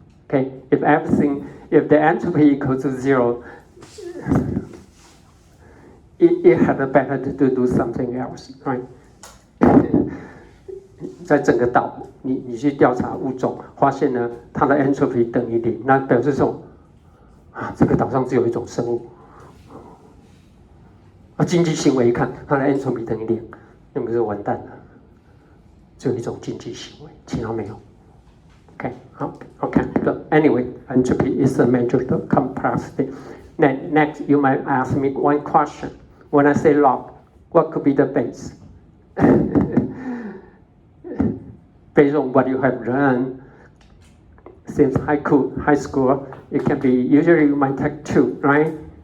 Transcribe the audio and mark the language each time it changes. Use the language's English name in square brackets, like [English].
[English] Okay, if the entropy equals to 0, it had better to do something else, right? [Chinese] 在整个岛，你去调查物种，发现呢，它的 entropy 等于0，那表示说，这个岛上只有一种生物。经济行为一看，它的 entropy 等于0，那不是完蛋了？只有一种经济行为，其他没有。 [English] Okay. So anyway, entropy is a measure of complexity. Then next, you might ask me one question. When I say log, what could be the base? Based on what you have learned since high school, it can be, usually you might take 2, right?